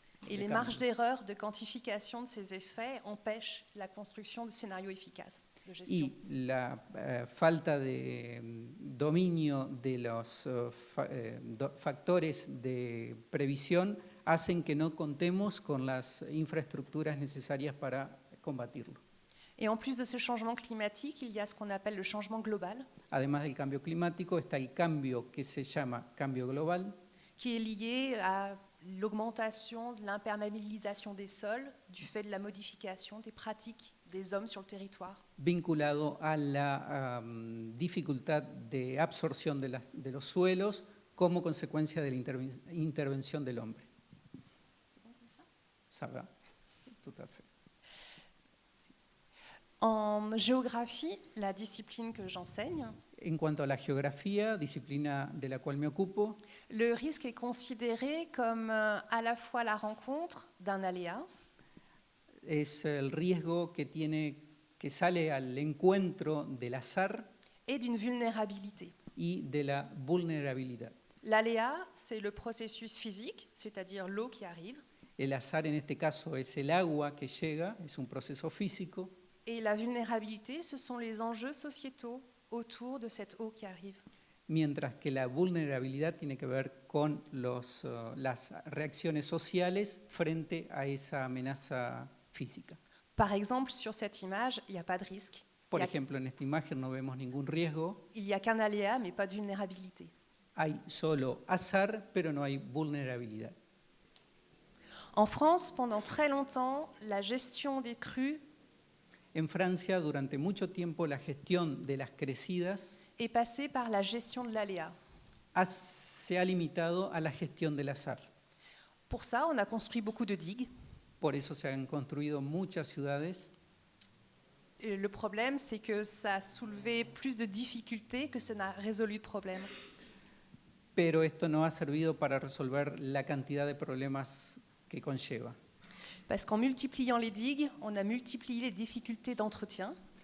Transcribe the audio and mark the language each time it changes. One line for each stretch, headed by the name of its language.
French: Et les marges d'erreur de quantification de ces effets empêchent la construction de scénarios efficaces de gestion.
Spanish: Y la falta de dominio de los factores de previsión hacen que no contemos con las infraestructuras necesarias para combatirlo.
French: Et en plus de ce changement climatique, il y a ce qu'on appelle le changement global,
Spanish: Además del cambio climático, está el cambio que se llama cambio global,
French: qui est lié à l'augmentation de l'imperméabilisation des sols du fait de la modification des pratiques des hommes sur le territoire.
Spanish: vinculado a la dificultad de absorción de los suelos como consecuencia de la intervención del hombre.
French: Ça va? Tout à fait. En géographie, la discipline que j'enseigne,
Spanish: En cuanto a la geografía, disciplina de la cual me ocupo,
French: le risque est considéré comme à la fois la rencontre d'un aléa
Spanish: es el riesgo que sale al encuentro del azar
French: et d'une vulnérabilité.
Spanish: y de la vulnerabilidad.
French: L'aléa, c'est le processus physique, c'est-à-dire l'eau qui arrive,
Spanish: El azar en este caso es el agua que llega, es un proceso físico,
French: et la vulnérabilité, ce sont les enjeux sociétaux autour de cette eau qui arrive.
Spanish: mientras que la vulnerabilidad tiene que ver con las reacciones sociales frente a esa amenaza física.
French: Par exemple, sur cette image, il n'y a pas de risque.
Spanish: Por ejemplo, en esta imagen no vemos ningún riesgo,
French: Il n'y a qu'un aléa, mais pas de vulnérabilité.
Spanish: hay solo azar, pero no hay vulnerabilidad.
French: En France, pendant très longtemps, la gestion des crues
Spanish: En Francia, durante mucho tiempo, la gestión de las crecidas
French: est passée par la gestion de l'aléa.
Spanish: se ha limitado a la gestión del azar.
French: Pour ça, on a construit beaucoup de digues.
Spanish: Por eso se han construido muchas ciudades.
French: Et le problème, c'est que ça a soulevé plus de difficultés que ça n'a résolu de problème.
Spanish: Pero esto no ha servido para resolver la cantidad de problemas que conlleva.
French: Parce qu'en multipliant les digues, on a multiplié les difficultés d'entretien.